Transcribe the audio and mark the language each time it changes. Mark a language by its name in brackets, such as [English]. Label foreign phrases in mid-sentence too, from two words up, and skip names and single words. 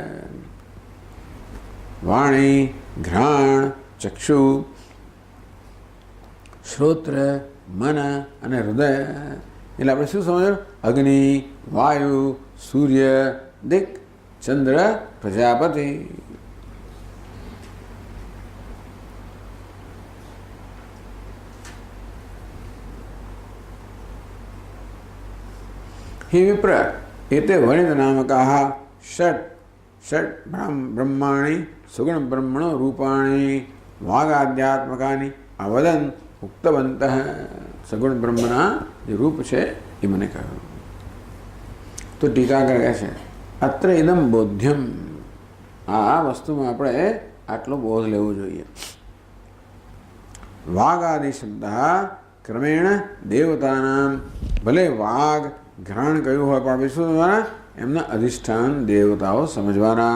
[Gujarati] વાણી, ઘ્રાણ, ચક્ષુ, શ્રોત્ર, મન અને હૃદય. એટલે આપણે શું સમજ્યું? અગ્નિ, વાયુ, સૂર્ય, દિક, ચંદ્ર, પ્રજાપતિ. [Sanskrit] हि विप्र एते वणित नामकाः षट् ब्रह्माणि सुगुण ब्रह्मणो रूपाणि वागाध्यात्मकानि अवदन् उक्तवन्तः. [Gujarati] સગુણ બ્રહ્મના જે રૂપ છે એ મને કહ્યું. તો ટીકાકાર કહે છે [Sanskrit] અત્ર ઇદમ બોધ્યમ, [Gujarati] આ વસ્તુમાં આપણે આટલો બોધ લેવો જોઈએ. [Sanskrit] વાગાદિ શબ્દ ક્રમેણ દેવતાનામ, [Gujarati] ભલે વાઘ ઘ્રાણ કયું હોય પણ વિશ્વના એમના અધિષ્ઠાન દેવતાઓ સમજવાના.